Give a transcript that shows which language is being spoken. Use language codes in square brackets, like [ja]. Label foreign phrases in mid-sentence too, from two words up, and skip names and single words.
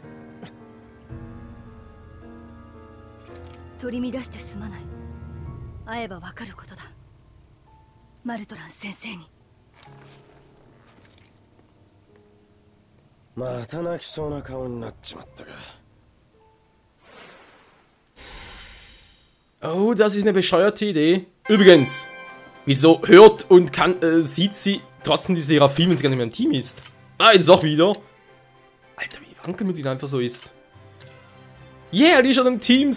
[ja] 取り乱してすまない。会えばわかることだ、マルトラン先生に。また泣きそうな顔になっちまったか。 [de] Oh, das ist eine bescheuerte Idee. Übrigens, wieso hört und sieht sie trotzdem die Seraphim, wenn sie gar nicht mehr im Team ist? Ah, jetzt auch wieder. Alter, wie wankelmütig einfach so ist. Yeah, die ist schon im Team.